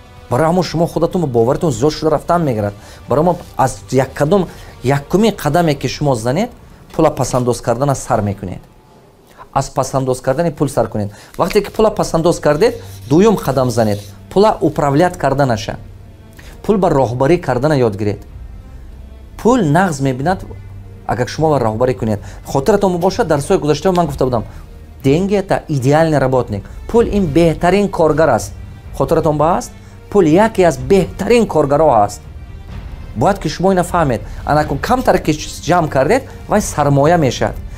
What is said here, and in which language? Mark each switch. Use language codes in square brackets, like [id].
[tg] барои ҳамон шумо худатон ба боваритон зиёд шуда рафтан мегирад. барои мо аз якуми қадаме ки шумо занед, пула пасандоз кардана сар мекунед. аз пасандоз кардани пул сар кунед. вақте ки пула пасандоз кардед, дуюм қадам занед. пула управлят карданаша. пул ба роҳбарӣ кардана ёд гиред. пул нағз мебинад агар шумо ба роҳбарӣ кунед. хотиратон бошад, дар сои гузашта ман гуфта будам, [ru] деньги это идеальный работник. [tg] пул ин беҳтарин коргар аст. хотиратон ба аст? пул яке аз беҳтарин коргаро аст. бояд ки шумо ина фаҳмед. анакун камтар ки ҷамъ кардед, вай сармоя мешавад.